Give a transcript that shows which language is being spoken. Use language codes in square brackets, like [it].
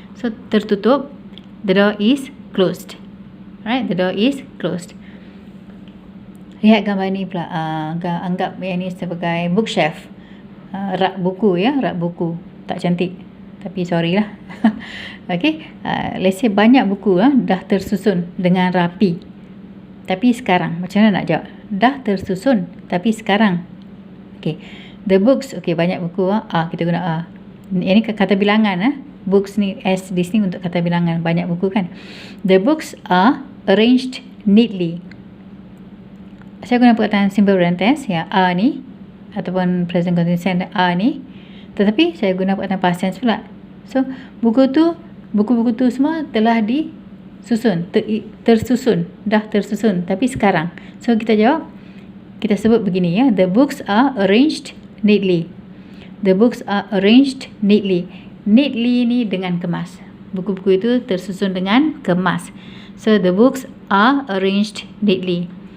[en] So [ms] tertutup, [en] the door is closed. Right, the door is closed. [ms] Lihat gambar ni pula. Anggap yang ni sebagai bookshelf, rak buku ya, rak buku. Tak cantik tapi sorry lah. [en] Okay, let's say [ms] banyak buku dah tersusun dengan rapi. Tapi sekarang macam mana nak jawab? Dah tersusun tapi sekarang. [en] Okay, the books. [ms] Okay, banyak buku kita guna a. Ini kata bilangan books ni, s di sini untuk kata bilangan, banyak buku kan. [en] The books are arranged neatly. [ms] Saya guna perkataan simple present tense ya, are ni ataupun present continuous tense are ni. Tetapi saya guna perkataan past tense pula. So, buku-buku tu semua telah disusun, tersusun, dah tersusun, tapi sekarang. So, kita jawab, kita sebut begini ya, [en] the books are arranged neatly. The books are arranged neatly. [ms] Neatly ni dengan kemas. Buku-buku itu tersusun dengan kemas. [en] So, the books are arranged neatly.